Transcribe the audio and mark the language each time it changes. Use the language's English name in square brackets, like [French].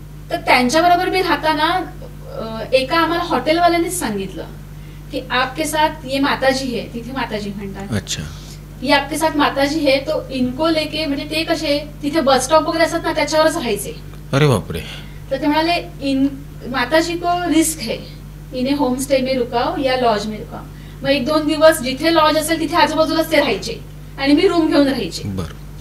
[Marathi] तर त्यांच्याबरोबर मी राहताना एका आम्हाला हॉटेलवाल्यानेच सांगितलं की [Hindi] आपके साथ ये माताजी है, [Marathi] तिथे माताजी म्हणतात. [Hindi] अच्छा. ये आपके साथ माताजी है, तो इनको लेके, [Marathi] म्हणजे ते कसे तिथे बस स्टॉप वगैरे असतात ना त्याच्यावरच राहायचे. अरे बापरे. तर ते म्हणाले [Hindi] माताजी को रिस्क है, इन्हें होम स्टे में रुकाओ या लॉज में रुकाओ. [Marathi] मग 1-2 दिवस जिथे लॉज असेल तिथे आजूबाजूलाच ते राहायचे आणि मी रूम घेऊन राहायचे.